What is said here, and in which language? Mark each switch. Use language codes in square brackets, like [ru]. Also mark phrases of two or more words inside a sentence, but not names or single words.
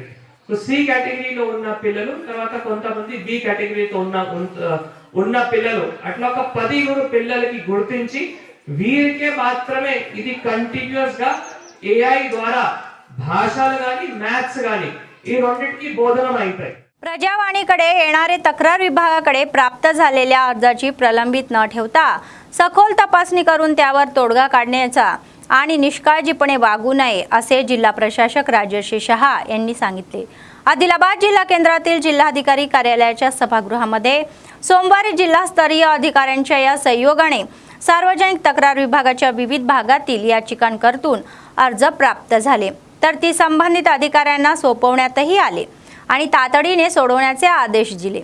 [te] సో C కేటగిరీలో ఉన్న పిల్లలు, తర్వాత కొంతమంది B కేటగిరీతో ఉన్న పిల్లలు, అట్లా ఒక 10 పిల్లలకి గుర్తించి వీరికే మాత్రమే ఇది కంటిన్యూస్ గా AI ద్వారా భాషలు గాని మ్యాథ్స్ గాని ఈ రెండింటికి బోధన అవుతాయి। [mr] प्रजावाणीकडे येणारे तक्रार विभागाकडे प्राप्त झालेल्या अर्जाची प्रलंबित न ठेवता सखोल तपासणी करून त्यावर तोडगा काढण्याचा आणि निष्काळजीपणे वागू नये असे जिल्हा प्रशासक राजेश शहा यांनी सांगितले। आदिलाबाद जिल्हा केंद्रातील जिल्हाधिकारी कार्यालयाच्या सभागृहामध्ये सोमवारी जिल्हास्तरीय अधिकाऱ्यांच्या या सहयोगाने सार्वजनिक तक्रार विभागाच्या विविध भागातील याचिकांकरतून अर्ज प्राप्त झाले, तर ती संबंधित अधिकाऱ्यांना सोपवण्यातही आले आणि तातडीने सोडवण्याचे आदेश दिले।